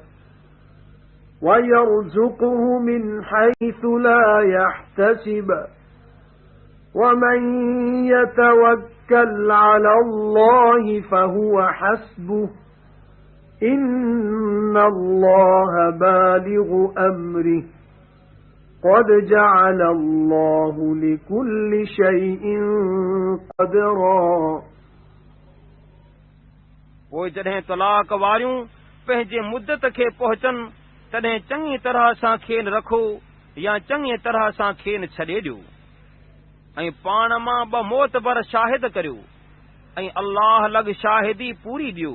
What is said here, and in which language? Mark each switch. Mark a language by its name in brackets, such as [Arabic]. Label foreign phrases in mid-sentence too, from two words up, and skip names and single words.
[Arabic] وَيَرْزُقْهُ مِنْ حَيْثُ لَا يَحْتَسِبُ وَمَنْ يَتَوَكَّلْ عَلَى اللَّهِ فَهُوَ حَسْبُهُ إِنَّ اللَّهَ بالغ أَمْرِهِ قَدْ جَعَلَ اللَّهُ لِكُلِّ شَيْءٍ قَدْرًا. [Sindhi] पोइ जॾहिं तलाक वारियूं पंहिंजे मुद्दत खे पहुचनि तॾहिं चङी तरह सां खेनि रखो या चङी तरह सां खेनि छॾे ॾियो ऐं पाण मां ॿ मोतबर शाहिद करियो ऐं अल्लाह लॻ शाहिदी पूरी ॾियो।